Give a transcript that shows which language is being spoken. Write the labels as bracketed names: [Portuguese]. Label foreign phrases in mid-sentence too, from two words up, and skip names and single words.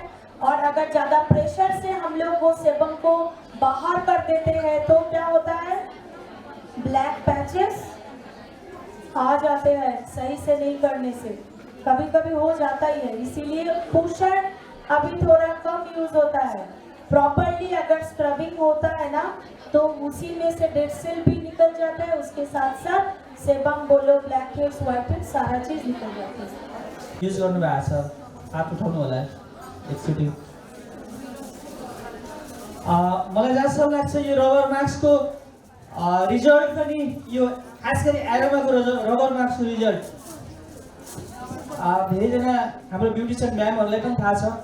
[Hindi] और अगर ज्यादा प्रेशर से हम लोग वो सेबम को बाहर कर देते हैं, तो क्या होता है, [English] black patches [Hindi] आ जाते हैं सही से नहीं करने से, कभी कभी हो जाता ही है। इसीलिए पुशर अभी थोड़ा कम यूज होता है। प्रॉपरली अगर स्क्रबिंग होता है ना, तो उसी में से [English] dead cell [Hindi] भी निकल जाता है, उसके साथ साथ सेबम बोलो, [English] black heads white heads [Hindi] सारा चीज निकल जाता है। [Nepali] युज गर्नु भएको छ, हात उठाउनु होला एकचोटि। मलाई जहाँसम्म लाग्छ यो रबर मास्कको रिजल्ट पनि, यो खास गरी एरोमाको रबर मास्कको रिजल्ट धेरैजना हाम्रो ब्युटिसियन म्यामहरूलाई पनि थाहा छ।